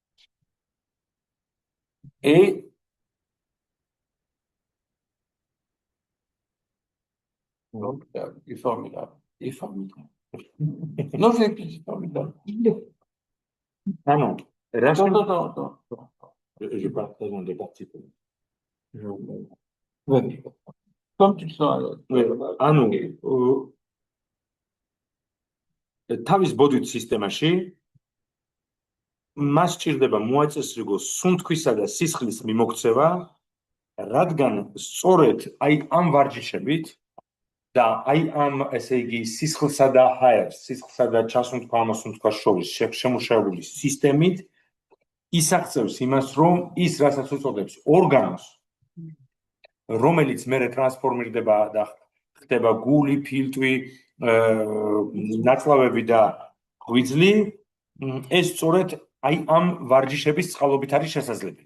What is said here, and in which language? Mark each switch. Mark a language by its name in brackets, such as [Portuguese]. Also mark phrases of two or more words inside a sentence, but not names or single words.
[French] Et il est formidable. Il est formidable. Non, c'est formidable. Ah non, Attends. je partage en deux parties. Vas-y. Comme tu le sens. [Georgian] ანუ თავის ბოდვით სისტემაში მას სჭირდება მოაწესრიგოს სუნთქვისა და სისხლის მიმოქცევა, რადგან სწორედ აი ამ ვარჯიშებით და აი ამ ესე იგი სისხლსა და ჰაერს, სისხლსა და ჩასუნთქვა ამოსუნთქვას შორის შემუშავებული სისტემით ისახცევს იმას, რომ ის რასაც უწოდებს ორგანოს, რომელიც მერე ტრანსფორმირდება და ხდება გული, ფილტვი, ნაწლავები და ღვიძლი, ეს სწორედ აი ამ ვარჯიშების წყალობით არის შესაძლებელი.